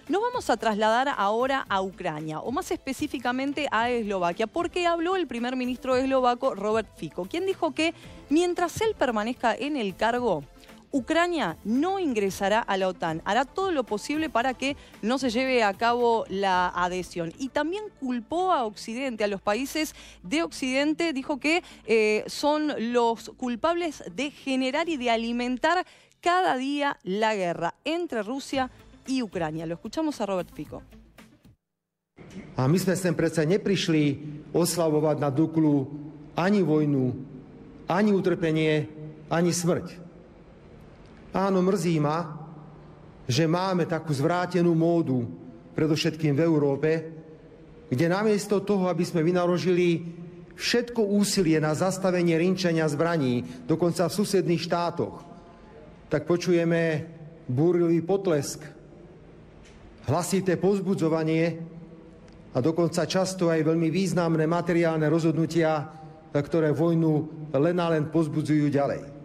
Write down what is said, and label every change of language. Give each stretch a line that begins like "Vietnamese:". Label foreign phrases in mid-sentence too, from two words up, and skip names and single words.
Spanish: Nos vamos a trasladar ahora a Ucrania, o más específicamente a Eslovaquia, porque habló el primer ministro eslovaco, Robert Fico, quien dijo que mientras él permanezca en el cargo, Ucrania no ingresará a la OTAN, hará todo lo posible para que no se lleve a cabo la adhesión. Y también culpó a Occidente, a los países de Occidente, dijo que son los culpables de generar y de alimentar cada día la guerra entre Rusia y Ucrania. Lo escuchamos a Robert Fico.
Slovak: A my sme sem predsa neprišli oslavovať na Duklu ani vojnu, ani utrpenie, ani smrť. Áno, mrzí ma, že máme takú zvrátenú módu, predovšetkým v Európe, kde namiesto toho, aby sme vynaložili všetko úsilie na zastavenie rinčenia zbraní, dokonca v susedných štátoch, tak počujeme búrlivý potlesk, hlasité povzbudzovanie a dokonca často aj veľmi významné materiálne rozhodnutia, ktoré vojnu len a len povzbudzujú ďalej.